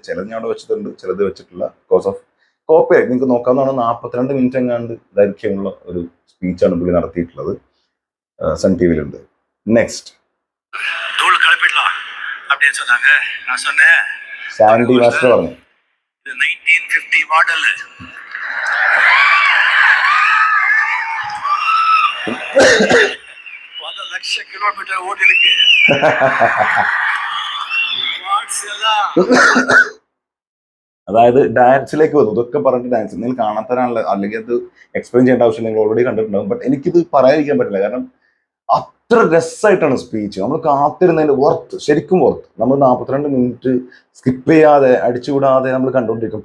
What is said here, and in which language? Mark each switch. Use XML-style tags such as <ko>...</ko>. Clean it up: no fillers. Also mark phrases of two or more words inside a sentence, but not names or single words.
<ml>ചിലത് ഞാൻ അവിടെ വെച്ചിട്ടുണ്ട്, ചിലത് വെച്ചിട്ടില്ല.</ml> <en>because of</en> <ml>കോപ്പിയായിട്ട് നിങ്ങൾക്ക് നോക്കാവുന്നതാണ്. 42 മിനിറ്റ് എങ്ങാണ്ട് ദൈർഘ്യമുള്ള ഒരു സ്പീച്ചാണ് പുള്ളി നടത്തിയിട്ടുള്ളത്. സൺ ടിവിയിലുണ്ട്. നെക്സ്റ്റ് സാൻഡി മാസ്റ്റർ പറഞ്ഞു</ml> <ta>1950 மாடல். பல லட்ச கிலோமீட்டர் ஓடி இருக்கு.</ta> <ml>അതായത് ഡാൻസിലേക്ക് വന്നു. ഇതൊക്കെ പറഞ്ഞിട്ട് ഡാൻസ് നിങ്ങൾ കാണാത്തവരാണല്ലോ, അല്ലെങ്കിൽ അത് എക്സ്പ്ലെയിൻ ചെയ്യേണ്ട ആവശ്യം നിങ്ങൾ ഓൾറെഡി കണ്ടിട്ടുണ്ടാവും. ബട്ട് എനിക്കിത് പറയാതിരിക്കാൻ പറ്റില്ല. കാരണം അത്ര രസമായിട്ടാണ് സ്പീച്ച്. നമ്മൾ കാത്തിരുന്നതിന്റെ ശരിക്കും വർത്ത്. നമ്മൾ 42 മിനിറ്റ് സ്കിപ്പ് ചെയ്യാതെ അടിച്ചുകൂടാതെ നമ്മൾ കണ്ടുകൊണ്ടിരിക്കും.</ml>